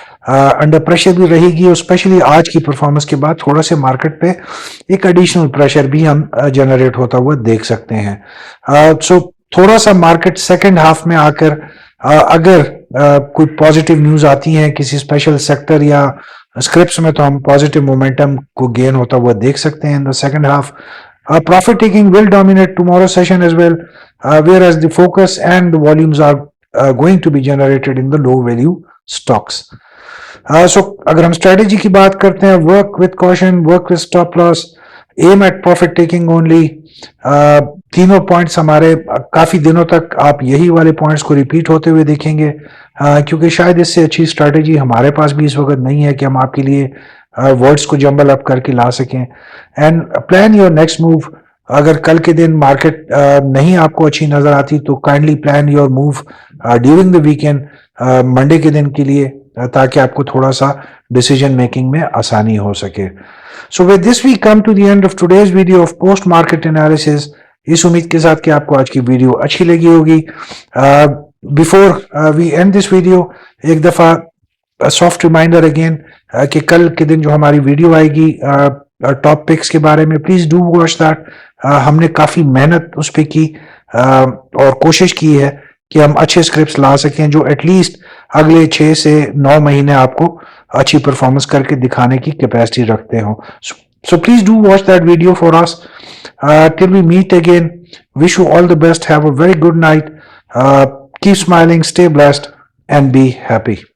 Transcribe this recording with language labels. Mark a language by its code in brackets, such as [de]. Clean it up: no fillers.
[hi] Under pressure भी रहेगी, और स्पेशली आज की परफॉर्मेंस के बाद थोड़ा से मार्केट पे एक एडिशनल प्रेशर भी हम जनरेट होता हुआ देख सकते हैं। सो थोड़ा सा मार्केट सेकेंड हाफ में आकर अगर कोई पॉजिटिव न्यूज आती है किसी स्पेशल सेक्टर या स्क्रिप्ट्स में, तो हम पॉजिटिव मोमेंटम को गेन होता हुआ देख सकते हैं [en] In the second half. Profit taking will dominate tomorrow's session as well, whereas the focus and the volumes are going to be generated in the low value stocks. So [hi] अगर हम strategy की बात करते हैं, [en] work with caution, work with stop loss, aim at profit taking only. [hi] तीनों points हमारे काफी दिनों तक आप यही वाले पॉइंट्स को रिपीट होते हुए देखेंगे, क्योंकि शायद इससे अच्छी स्ट्रैटेजी हमारे पास भी इस वक्त नहीं है कि हम आपके लिए वर्ड्स को जंबल अप करके ला सकें. [en] And plan your next move. [hi] अगर कल के दिन मार्केट नहीं आपको अच्छी नजर आती तो kindly [en] plan your move during the weekend, [hi] Monday के दिन के लिए, ताकि आपको थोड़ा सा डिसीजन मेकिंग में आसानी हो सके. [en] So with this we come to the end of today's video of post market analysis. [hi] इस उम्मीद के साथ कि आपको आज की वीडियो अच्छी लगी होगी. [en] before we end this video, [hi] एक दफा सॉफ्ट रिमाइंडर अगेन कि कल के दिन जो हमारी वीडियो आएगी टॉप पिक्स के बारे में, [en] Please do watch that. [hi] हमने काफी मेहनत उस पर की और कोशिश की है कि हम अच्छे स्क्रिप्ट्स ला सकें जो एटलीस्ट अगले 6 से 9 महीने आपको अच्छी परफॉर्मेंस करके दिखाने की कैपेसिटी रखते हो. [en] So please do watch that video for us. Till we meet again, wish you all the best. Have a very good night. Keep smiling, stay blessed, and be happy.